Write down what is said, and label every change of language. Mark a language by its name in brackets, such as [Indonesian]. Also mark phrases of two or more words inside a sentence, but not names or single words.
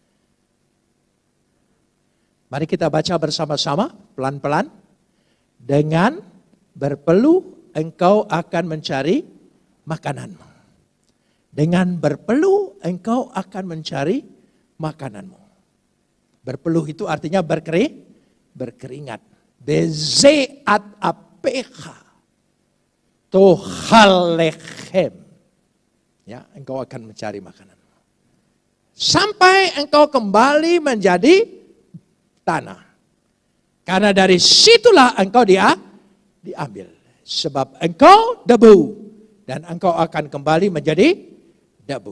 [Indonesian] Mari kita baca bersama-sama pelan-pelan. Dengan berpeluh engkau akan mencari makananmu. Dengan berpeluh engkau akan mencari makananmu. Berpeluh itu artinya berkeringat. [Hebrew] בזעת אפיך תאכל לחם. [Indonesian] Ya, engkau akan mencari makanan. Sampai engkau kembali menjadi tanah. Karena dari situlah engkau diambil. Sebab engkau debu dan engkau akan kembali menjadi debu.